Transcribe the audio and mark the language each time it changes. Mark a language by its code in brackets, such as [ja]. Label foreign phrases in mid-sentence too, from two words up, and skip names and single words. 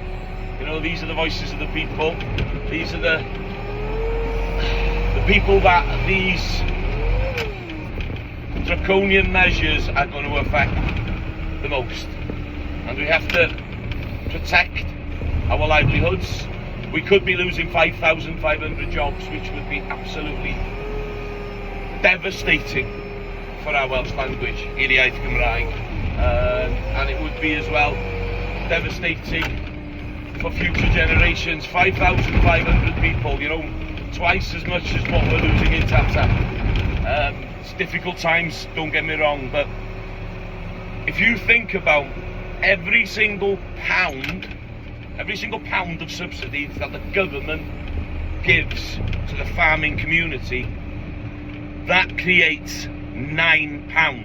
[en] You know, these are the voices of the people. These are the people that these draconian measures are going to affect the most. And we have to protect our livelihoods. We could be losing 5,500 jobs, which would be absolutely devastating for our Welsh language, [cy] i'r iaith Gymraeg, [en] and it would be as well devastating for future generations. 5,500 people, you know, twice as much as what we're losing in Tata. It's difficult times, don't get me wrong, but if you think about every single pound of subsidies that the government gives to the farming community, that creates £9.